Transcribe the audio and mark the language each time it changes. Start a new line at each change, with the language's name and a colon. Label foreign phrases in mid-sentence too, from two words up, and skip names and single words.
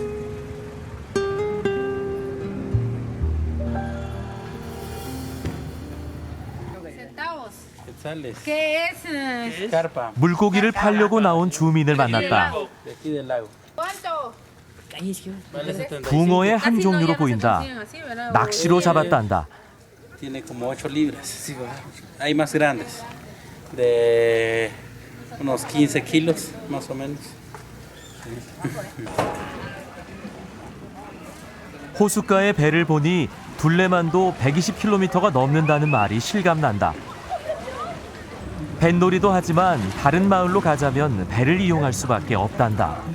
Korean: 물고기를 팔려고 나온 주민을 만났다. 붕어의 한 종류로 보인다. 낚시로 잡았단다.
Spanish: Tiene como 8 libras. Hay más grandes, de unos 15 kilos más o menos.
Korean: 호숫가의 배를 보니 둘레만도 120km가 넘는다는 말이 실감난다. 뱃놀이도 하지만 다른 마을로 가자면 배를 이용할 수밖에 없단다.